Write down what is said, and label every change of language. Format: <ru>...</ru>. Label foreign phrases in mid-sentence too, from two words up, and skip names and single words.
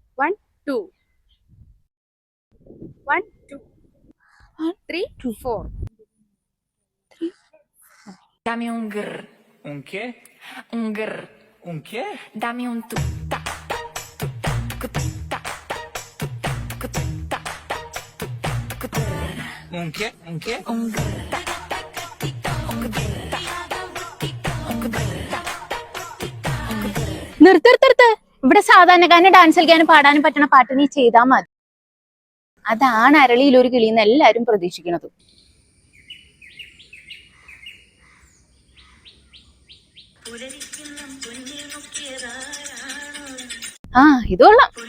<es>1 2 1 2 3 4. Dame un grr. Un qué? Un grr. Un qué? Dame un tu ta tu ta tu ta tu ta tu ta. Un qué? Un qué? Un grr ta un grr ta un grr ta.</es> <ml>നിർത്ത്. ഇവിടെ സാധാരണക്കാരന് ഡാൻസ് കളിക്കാനും പാടാനും പറ്റണ പാട്ട് നീ ചെയ്താൽ മതി. അതാണ് അരളിയിൽ ഒരു കിളിന്ന് എല്ലാരും പ്രതീക്ഷിക്കുന്നത്. ആ ഇത് കൊള്ളാം.</ml>